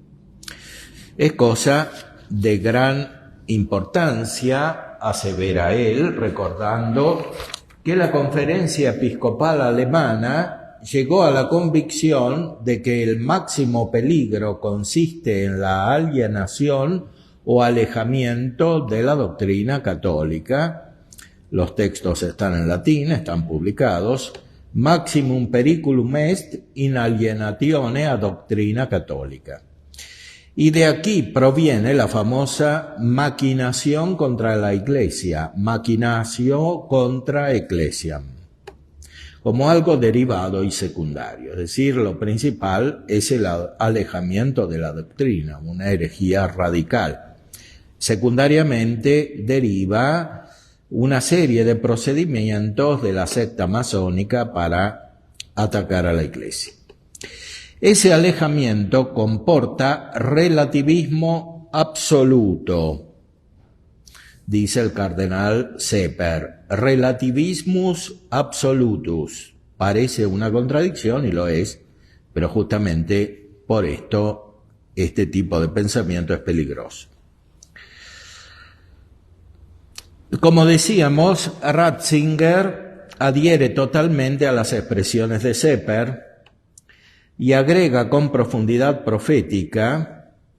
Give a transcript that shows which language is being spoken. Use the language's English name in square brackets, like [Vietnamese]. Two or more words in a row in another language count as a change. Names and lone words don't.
[Spanish] Es cosa de gran importancia, asevera él, recordando que la Conferencia Episcopal Alemana llegó a la convicción de que el máximo peligro consiste en la alienación o alejamiento de la doctrina católica. Los textos están en latín, están publicados. [Latin] Maximum periculum est in alienatione a doctrina católica. [Spanish] Y de aquí proviene la famosa maquinación contra la Iglesia, [Latin] machinatio contra ecclesiam, [Spanish] como algo derivado y secundario. Es decir, lo principal es el alejamiento de la doctrina, una herejía radical. Secundariamente deriva una serie de procedimientos de la secta masónica para atacar a la Iglesia. Ese alejamiento comporta relativismo absoluto, dice el cardenal Seper. [Latin] Relativismus absolutus. [Spanish] Parece una contradicción y lo es, pero justamente por esto este tipo de pensamiento es peligroso. Como decíamos, Ratzinger adhiere totalmente a las expresiones de Seper y agrega con profundidad profética,